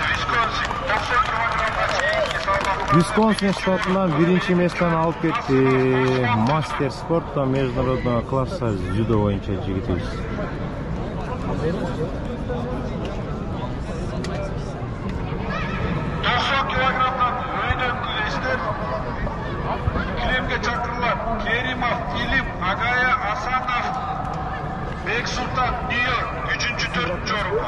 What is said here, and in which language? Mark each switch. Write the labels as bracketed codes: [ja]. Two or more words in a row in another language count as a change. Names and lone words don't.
[ky] Висконсин 90 килограммга чейинки салмак. Висконсин штатынан биринчи месттен алып кетти. [ru] Мастер спорта международного класса дзюдо [ky] боюнча жигитибиз. 90 килограммдан өйдөн күрөштөр килемге чакырылат. Керимов, Илим, Агая, Асанов, Бексултан, Нью-Йорк 3-4 орунга.